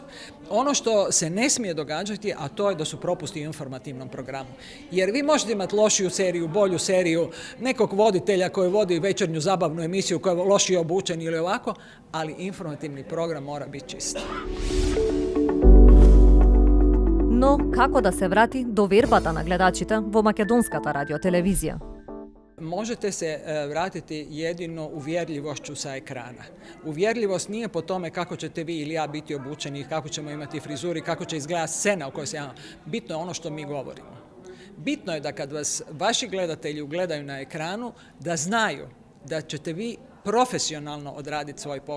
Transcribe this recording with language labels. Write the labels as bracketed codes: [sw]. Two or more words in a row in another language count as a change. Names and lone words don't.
[hr] Ono što se ne smije događati, a to je da su propusti u informativnom programu. Jer vi možete imati lošiju seriju, bolju seriju, nekog voditelja koji vodi večernju zabavnu emisiju koja je lošije obučen ili ovako, ali informativni program mora biti čist. [mk] Но како да се врати довербата на гледачите во македонската радиотелевизија? [hr] Možete se vratiti jedino uvjerljivošću sa ekrana. Uvjerljivost nije po tome kako ćete vi ili ja biti obučeni, kako ćemo imati frizuri, kako će izgledati scena u kojoj se javamo. Bitno je ono što mi govorimo. Bitno je da kad vas vaši gledatelji ugledaju na ekranu, da znaju da ćete vi profesionalno odraditi svoj posao.